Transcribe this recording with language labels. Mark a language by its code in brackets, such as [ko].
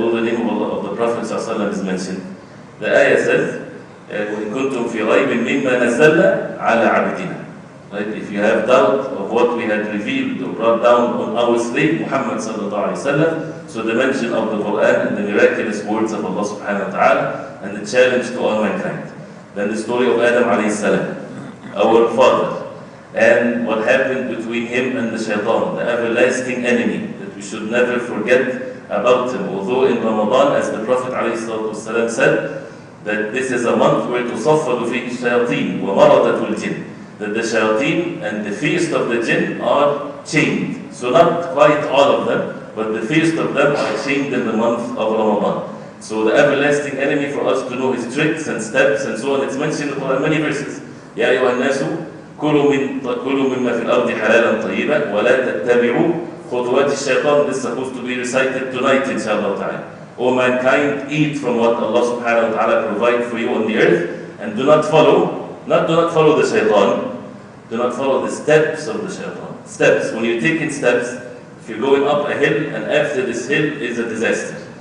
[en] Although the name of Allah, of the Prophet ﷺ is mentioned. The ayah says, [ar] وَإِن كُنْتُمْ فِي رَيْبٍ مِّمَّا نَزَّلْنَا عَلَى عَبْدِنَا. [en] Right? If you have doubt of what we had revealed or brought down on our slave Muhammad sallallahu alaihi wasallam, so the mention of the Quran and the miraculous words of Allah subhanahu wa ta'ala and the challenge to all mankind. Then the story of Adam alayhi salam, our father, and what happened between him and the shaitan, the everlasting enemy that we should never forget about him. Although in Ramadan, as the Prophet ﷺ said, that this is a month where [ar] تُصَفَّدُ فِيهِ الشَّيَاطِينُ وَمَرَضَةُ الْجِنِّ, [en] that the shayateen and the fiercest of the jinn are chained. So not quite all of them, but the fiercest of them are chained in the month of Ramadan. So the everlasting enemy, for us to know his tricks and steps and so on, it's mentioned in the Quran many verses. [ar] يا أيها الناس كلوا مما في الأرض حلالا طيبا ولا تتبعوا خطوات الشيطان. [en] This is supposed to be recited tonight, inshallah ta'ala. O mankind, eat from what Allah subhanahu wa ta'ala provide for you on the earth, and do not follow the shaitan, do not follow the steps of the shaitan. Steps, when you're taking steps, if you're going up a hill and after this hill is a disaster.